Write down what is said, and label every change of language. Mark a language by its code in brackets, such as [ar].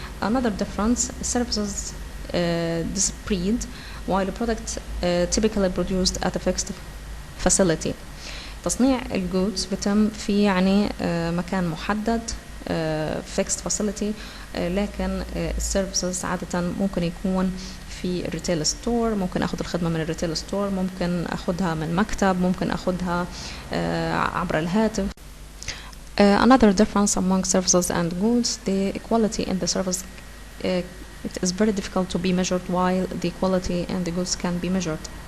[en] Another difference, services discrete, while a product typically produced at a fixed facility. [ar] تصنيع الجودز بتم في يعني مكان محدد، fixed facility، لكن السيرفيسز عادة ممكن يكون في الريتيل ستور، ممكن اخذ الخدمة من الريتيل ستور، ممكن اخذها من مكتب، ممكن اخذها عبر الهاتف. [en] Another difference among services and goods, the equality in the service it is very difficult to be measured, while the equality in the goods can be measured.